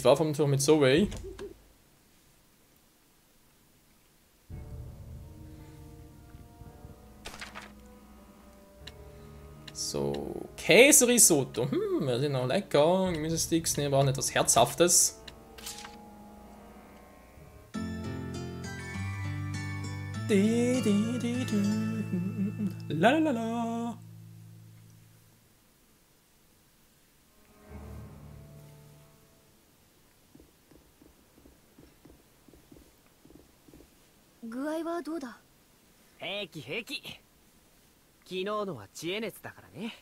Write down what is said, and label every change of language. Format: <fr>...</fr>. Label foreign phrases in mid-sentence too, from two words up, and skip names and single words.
<de>War vom Tor mit Zoe. So, Käserisotto. Das ist noch lecker. Gemüsesticks nehmen wir auch etwas Herzhaftes. Lalalala.</de> <ja>具合はどうだ？平気平気。昨日のは知恵熱だからね。</ja>